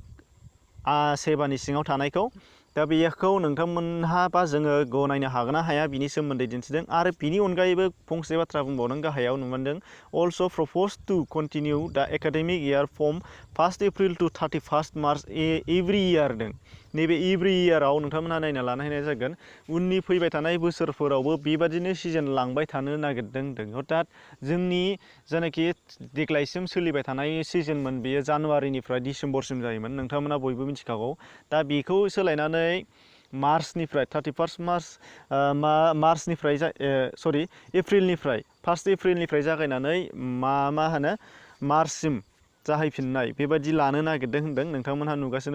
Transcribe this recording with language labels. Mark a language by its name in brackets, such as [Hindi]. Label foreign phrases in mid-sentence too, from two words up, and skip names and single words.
[Bodo] सेबानि सिङाव थानायखौ दा बेखौ नोंथांमोनहा बा जोङो गनायनो हागोन ना हाया बिनि सोमोन्दै दिन्थिदों आरो बिनि अनगायैबो फंसे बाथ्रा बुंबावदों गाहायाव [English] नुमोनदों also proposed to continue the academic year from 1 April to 31 March every year दों [Bodo] नैबे [English] every yearao [Bodo] नोंथांमोनहा नायना लानो हानाय जागोन उननि फैबाय थानाय बोसोरफोरावबो बेबादिनो सिजन लांबाय थानो नागिरदों अर्थात जोंनि जायनाखि देग्लायसिम सोलिबाय थानाय सिजनमोन बेयो जानुवारिनिफ्राय डिसेम्बरसिम जायोमोन नोंथांमोना बयबो मिथिखागौ दा बेखौ सोलायनानै मार्चनिफ्राय 31 मार्चनिफ्राय एप्रिलनिफ्राय 1 एप्रिलनिफ्राय जागायनानै मा होनो मार्चसिम जाहैफिननाय बेबायदि लानो नागिरदों होनदों नोंथांमोनहा नुगासिनो